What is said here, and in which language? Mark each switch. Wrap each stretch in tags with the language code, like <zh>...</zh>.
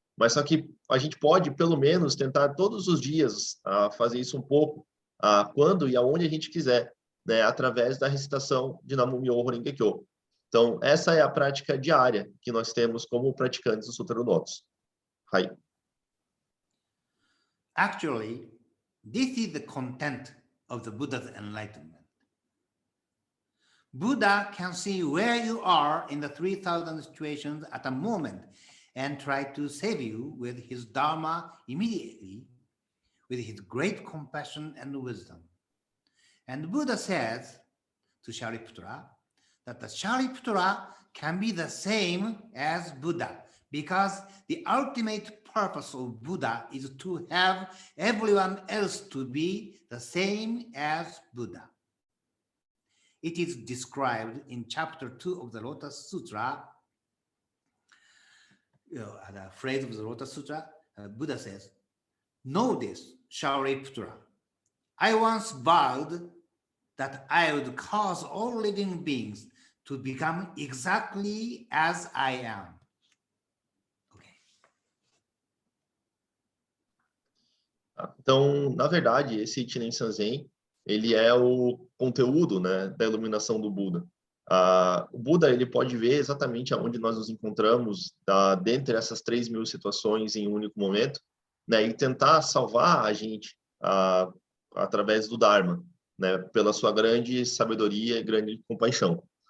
<pt>Mas só que a gente pode, pelo menos, tentar todos os dias fazer isso um pouco, quando e aonde a gente quiser, né? Através da recitação de Nam-myoho Renge Kyo. Então, essa é a prática diária que nós temos como praticantes do Sutra do Lótus. Hai.</pt> <en>Actually, this is the content of the Buddha's enlightenment. Buddha can see where you are in the 3,000 situations at a moment and try to save you with his Dharma immediately, with his great compassion and wisdom. And Buddha says to Shariputra that the Shariputra can be the same as Buddha, because the ultimate purpose of Buddha is to have everyone else to be the same as Buddha. It is described in chapter 2 of the Lotus Sutra. The phrase of the Lotus Sutra, Buddha says, "Know this, Shariputra. I once vowed that I would cause all living beings to become exactly as I am." Okay.</en> <pt>Então, na verdade, esse Ichinen Sanzen, ele é o conteúdo, né, da iluminação do Buda. O Buda, ele pode ver exatamente aonde nós nos encontramos dentre essas 3.000 situações em um único momento, né, e tentar salvar a gente através do Dharma, né, pela sua grande sabedoria e grande compaixão.</pt>